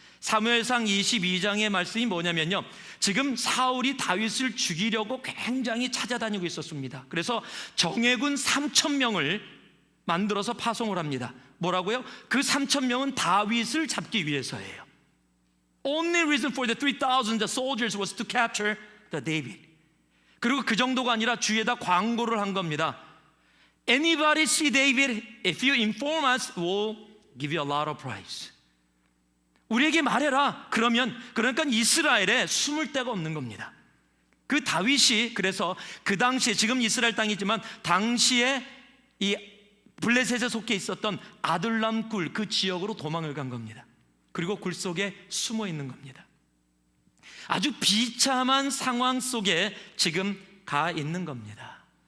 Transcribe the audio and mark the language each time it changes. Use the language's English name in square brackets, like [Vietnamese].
[Korean] 사무엘상 22장의 말씀이 뭐냐면요, 지금 사울이 다윗을 죽이려고 굉장히 찾아다니고 있었습니다. 그래서 정예군 3,000명을 만들어서 파송을 합니다. 뭐라고요? 그 3,000명은 다윗을 잡기 위해서예요. [English] Only reason for the 3,000 soldiers was to capture the David. [Korean] 그리고 그 정도가 아니라 주위에다 광고를 한 겁니다. [English] Anybody see David? If you inform us, we'll give you a lot of prize. [Korean] 우리에게 말해라. 그러니까 이스라엘에 숨을 데가 없는 겁니다. 그 다윗이 그래서 그 당시에, 지금 이스라엘 땅이지만 당시에 이 블레셋에 속해 있었던 아둘람 굴, 그 지역으로 도망을 간 겁니다. 그리고 굴 속에 숨어 있는 겁니다. 아주 비참한 상황 속에 지금 가 있는 겁니다.